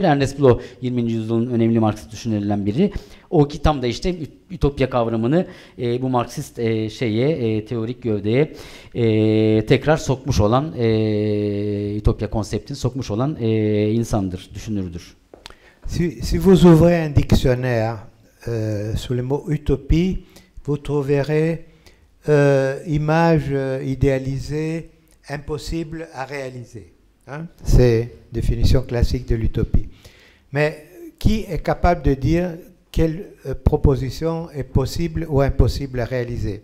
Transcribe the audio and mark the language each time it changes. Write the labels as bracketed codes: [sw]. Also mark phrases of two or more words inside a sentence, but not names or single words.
[tr] Ernest Bloch 20. yüzyılın önemli Marksist düşünürlerinden biri. O ki tam da işte ütopya kavramını bu Marksist teorik gövdeye tekrar sokmuş olan, ütopya konseptini sokmuş olan insandır, düşünürdür. [fr] Si vous ouvrez un dictionnaire sur le mot utopie, vous trouverez image idéalisée, impossible à réaliser. Hein? C'est la définition classique de l'utopie. Mais qui est capable de dire quelle proposition est possible ou impossible à réaliser?